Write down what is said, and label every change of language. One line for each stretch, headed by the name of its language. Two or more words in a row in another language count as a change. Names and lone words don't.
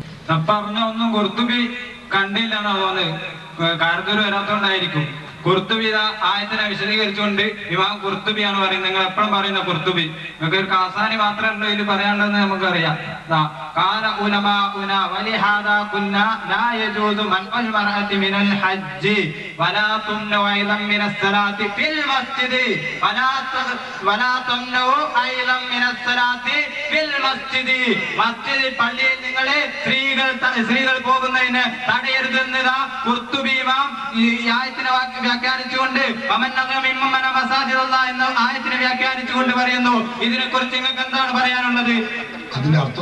Malayalam: പറഞ്ഞ ഒന്നും ഖുർത്തുബി കണ്ടില്ല എന്നാ തോന്നുന്നത്, കാരത്തൂർ വരാത്തോണ്ടായിരിക്കും. ഖുർത്തുബി ആയത്തിനെ വിശദീകരിച്ചുകൊണ്ട് ഇമാം ഖുർത്തുബിയാണ് പറയുന്നത്. നിങ്ങൾ എപ്പോഴും പറയുന്ന ഖുർത്തുബി, നിങ്ങൾക്ക് ഒരു കാസാനി മാത്രമല്ലോ ഇതിൽ പറയാനുള്ളതെന്ന് നമുക്കറിയാം.
Arabic: قال علماؤنا ولهذا قلنا لا يجوز منع المرأة من الحج ولا تمنع أيضا من الصلاة في المسجد ولا تمنع أيضا من الصلاة في المسجد.
Malayalam: മസ്ജിദ് പള്ളിയിൽ നിങ്ങളെ സ്ത്രീകൾ പോകുന്നതിന് തടയരുതെന്നതാ ഖുർത്തുബി ഇമാം ഈ ആയത്തിനെ വ്യാഖ്യാനിച്ചുകൊണ്ട് എന്ന ആയത്തിനെ വ്യാഖ്യാനിച്ചുകൊണ്ട് പറയുന്നു. ഇതിനെക്കുറിച്ച് നിങ്ങൾക്ക് എന്താണ് പറയാനുള്ളത്? അതിന്റെ അർത്ഥം